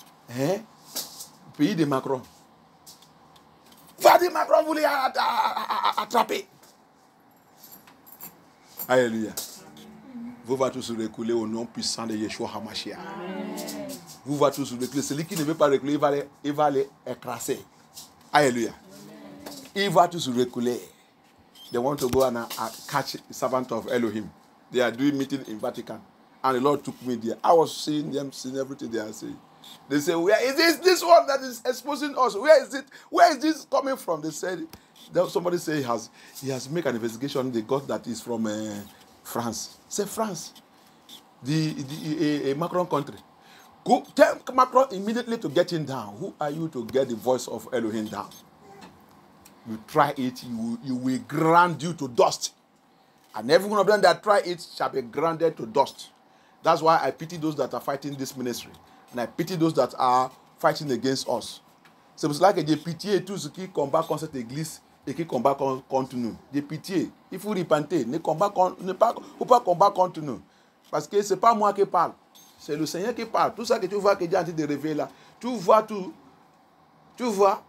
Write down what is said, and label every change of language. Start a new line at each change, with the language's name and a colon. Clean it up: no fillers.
French: Hein? Pays de Macron. Va dire Macron voulait attraper. Alléluia. Vous va tous reculer au nom puissant de Yeshua HaMashiach. Vous va tous reculer. Celui qui ne veut pas reculer, il va les écraser. Alléluia. Il va tous reculer.
English: They want to go and catch the servant of Elohim. They are doing meeting in Vatican. And the Lord took me there. I was seeing them, seeing everything they are saying. They say, where is this one that is exposing us? Where is it? Where is this coming from? They said, somebody say he has made an investigation. They got that is from France. Say France, the Macron country. Go tell Macron immediately to get him down. Who are you to get the voice of Elohim down? You try it, you will grind you to dust. And every one of them that try it shall be grounded to dust. That's why I pity those that are fighting this ministry. And I pity those that are fighting against us.
French: C'est pour cela que j'ai pitié tous ceux qui combattent contre cette église et qui combattent contre nous. J'ai pitié. Il faut repenter. Ne pas combattre contre nous. Parce que ce n'est pas moi qui parle. C'est le Seigneur qui parle. Tout ça que tu vois que Dieu est en train de révéler là. Tu vois tout. Tu vois.